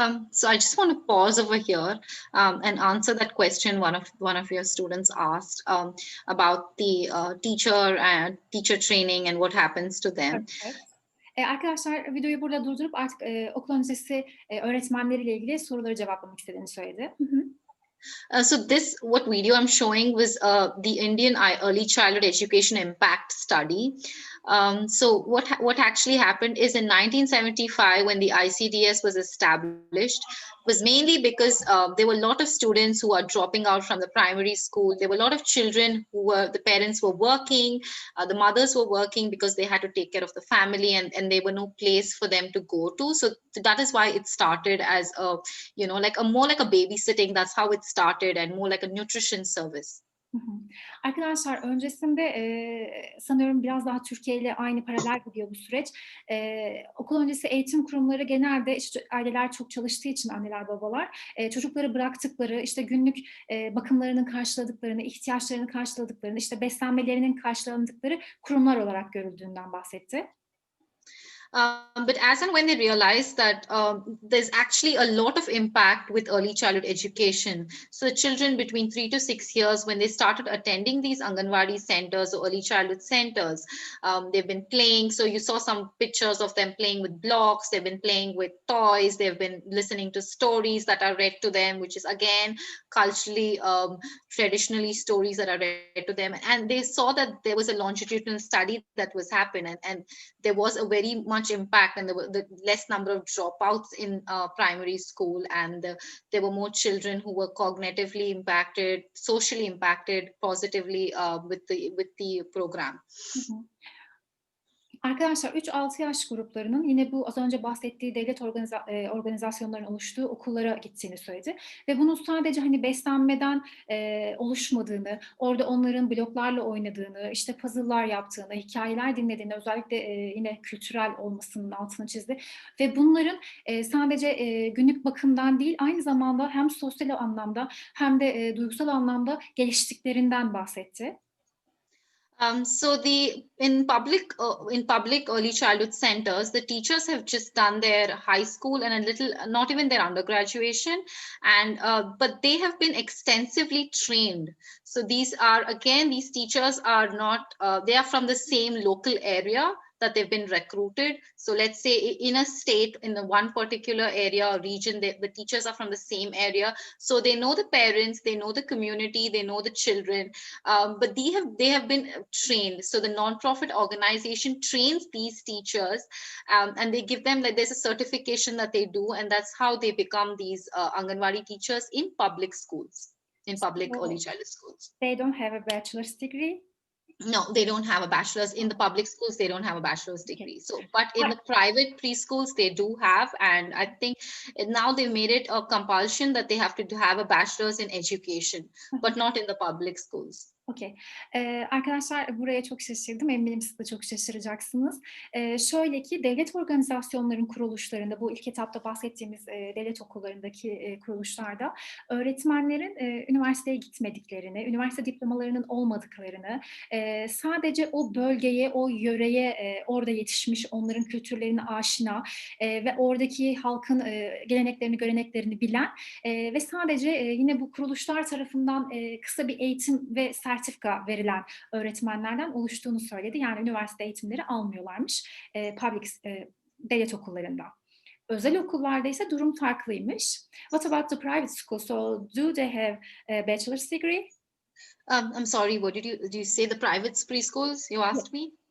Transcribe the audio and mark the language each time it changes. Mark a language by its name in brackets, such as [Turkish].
[English] So I just want to pause over here and answer that question one of your students asked about the teacher training and what happens to them. [Turkish] Evet. Arkadaşlar videoyu burada durdurup artık okul öncesi öğretmenleriyle ilgili soruları cevaplamak istediğini söyledi. [English] What video I'm showing was the Indian Early Childhood Education Impact Study. So what actually happened is in 1975, when the ICDS was established, was mainly because there were a lot of students who are dropping out from the primary school. There were a lot of children the parents were working, the mothers were working because they had to take care of the family, and there were no place for them to go to. So that is why it started as a, more like a babysitting. That's how it started, and more like a nutrition service. Hı hı. [Turkish] Arkadaşlar öncesinde sanıyorum biraz daha Türkiye ile aynı paralel gidiyor bu süreç. Okul öncesi eğitim kurumları genelde işte aileler çok çalıştığı için anneler babalar çocukları bıraktıkları işte günlük bakımlarının karşıladıklarını, ihtiyaçlarını karşıladıklarını, işte beslenmelerinin karşılandıkları kurumlar olarak görüldüğünden bahsetti. [English] But as and when they realized that there's actually a lot of impact with early childhood education. So children between 3 to 6 years, when they started attending these Anganwadi centers or early childhood centers, they've been playing. So you saw some pictures of them playing with blocks. They've been playing with toys. They've been listening to stories that are read to them, which is again, culturally, traditionally stories that are read to them. And they saw that there was a longitudinal study that was happening, and there was a very much impact, and there were the less number of dropouts in primary school, and there were more children who were cognitively impacted, socially impacted positively with the program. Mm-hmm. [Turkish] Arkadaşlar 3-6 yaş gruplarının yine bu az önce bahsettiği devlet organizasyonlarının oluştuğu okullara gittiğini söyledi. Ve bunun sadece hani beslenmeden oluşmadığını, orada onların bloklarla oynadığını, işte puzzle'lar yaptığını, hikayeler dinlediğini, özellikle yine kültürel olmasının altını çizdi. Ve bunların sadece günlük bakımdan değil, aynı zamanda hem sosyal anlamda hem de duygusal anlamda geliştiklerinden bahsetti. [English] So in public early childhood centers, the teachers have just done their high school and a little, not even their undergraduation, and but they have been extensively trained. So these teachers are not, they are from the same local area that they've been recruited. So let's say in a state, in the one particular area or region, the teachers are from the same area. So they know the parents, they know the community, they know the children, but they have been trained. So the non-profit organization trains these teachers, and they give them, like, there's a certification that they do, and that's how they become these Anganwadi teachers in public schools, in public early childhood schools. They don't have a bachelor's degree? No, they don't have a bachelor's. In the public schools, they don't have a bachelor's degree. So, but in the private preschools, they do have, and I think now they've made it a compulsion that they have to have a bachelor's in education, but not in the public schools. [Turkish] Okey. Arkadaşlar buraya çok şaşırdım. Eminim siz de çok şaşıracaksınız. Şöyle ki devlet organizasyonlarının kuruluşlarında, bu ilk etapta bahsettiğimiz devlet okullarındaki kuruluşlarda öğretmenlerin üniversiteye gitmediklerini, üniversite diplomalarının olmadıklarını, sadece o bölgeye, o yöreye orada yetişmiş, onların kültürlerine aşina ve oradaki halkın geleneklerini, göreneklerini bilen ve sadece yine bu kuruluşlar tarafından kısa bir eğitim ve sertifika verilen öğretmenlerden oluştuğunu söyledi. Yani üniversite eğitimleri almıyorlarmış devlet okullarında. Özel okullarda ise durum farklıymış. [English] What about the private school? So do they have a bachelor's degree? I'm sorry, what did you say? The private preschools you asked me?